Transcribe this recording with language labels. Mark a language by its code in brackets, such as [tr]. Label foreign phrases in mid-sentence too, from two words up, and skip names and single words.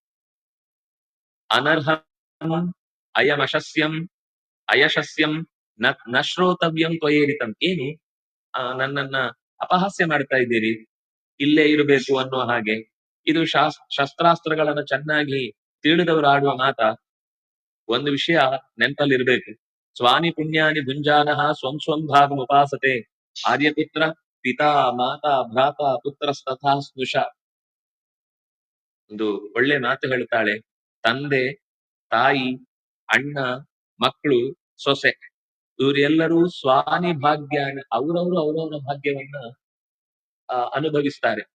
[sa] ಅನರ್ಹಂ ಅಯಮಶಸ್ಯಂ ಅಯಶಸ್ಯಂ ನ ಶ್ರೋತವ್ಯಂ ತ್ವಯೇರಿತಂ. [kn] ಏನು ನನ್ನನ್ನ ಅಪಹಾಸ್ಯ ಮಾಡ್ತಾ ಇದ್ದೀರಿ, ಇಲ್ಲೇ ಇರಬೇಕು ಅನ್ನುವ ಹಾಗೆ. ಇದು ಶಸ್ತ್ರಾಸ್ತ್ರಗಳನ್ನ ಚೆನ್ನಾಗಿ ತಿಳಿದವರು ಆಡುವ ಮಾತ. ಒಂದು ವಿಷಯ ನೆನಪಲ್ಲಿರ್ಬೇಕು, [sa] ಸ್ವಾನಿ ಪುಣ್ಯಾನಿ ಭುಂಜಾನಃ ಸ್ವಂ ಸ್ವಂ ಭಾಗಂ ಉಪಾಸತೆ. ಆರ್ಯಪುತ್ರ ಪಿತಾ ಮಾತಾ ಭ್ರಾತ ಪುತ್ರಸ್ತಥಾ ಸ್ನುಷ. [kn] ಒಂದು ಒಳ್ಳೆ ಮಾತು ಹೇಳ್ತಾಳೆ, ತಂದೆ ತಾಯಿ ಅಣ್ಣ ಮಕ್ಕಳು ಸೊಸೆ ಇವರೆಲ್ಲರೂ [sa] ಸ್ವಾನಿ ಭಾಗ್ಯಾನ, [kn] ಅವರವರ ಭಾಗ್ಯವನ್ನ ಅನುಭವಿಸ್ತಾರೆ.